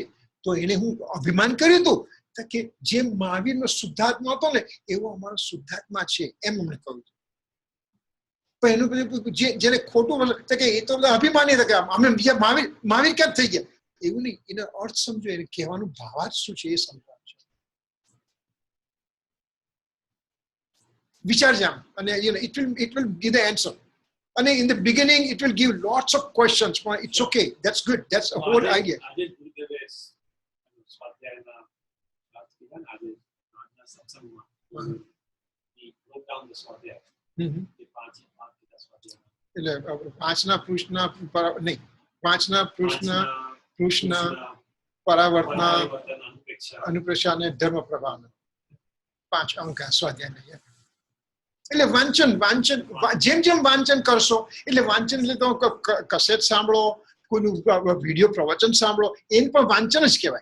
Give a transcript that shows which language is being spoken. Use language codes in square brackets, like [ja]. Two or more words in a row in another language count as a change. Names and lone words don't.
[gu] તો એને હું અભિમાન કર્યું હતું કે જે મહાવીરનો શુદ્ધાત્મા હતો ને એવો અમારો શુદ્ધાત્મા છે, એમ અમને કહ્યું હતું. પણ એનું બધું જેને ખોટું કે એ તો બધા અભિમાની હતા કે અમે બીજા મહાવીર કેમ થઈ ગયા. એવું નહીં, એનો અર્થ સમજો, એને કહેવાનું ભાવાર્થ શું છે એ સમજાવ છે. વિચારજે આમ, અને [en] it will give the answer. અને in the beginning it will give lots of questions, but it's okay, that's good, that's a whole idea. [gu] આજે ગુરુદેવે સ્વાધ્યાયના વાત કીધા ને આજે આજના સત્સંગમાં [en] he broke down the [gu] સ્વાધ્યાય. એ પાંચ કીધા સ્વાધ્યાય. એટલે 5ના પૃષ્ઠના નહીં, 5ના પૃષ્ઠના પરાવર્તના અનુપ્રેક્ષા અને ધર્મ પ્રભાવના 5 અંક સ્વાધ્યાય નહીં. એટલે વાંચન જેમ વાંચન કરશો, એટલે વાંચન એટલે તો કસેટ સાંભળો, કોઈનું વિડીયો પ્રવચન સાંભળો, એને પણ વાંચન જ કહેવાય.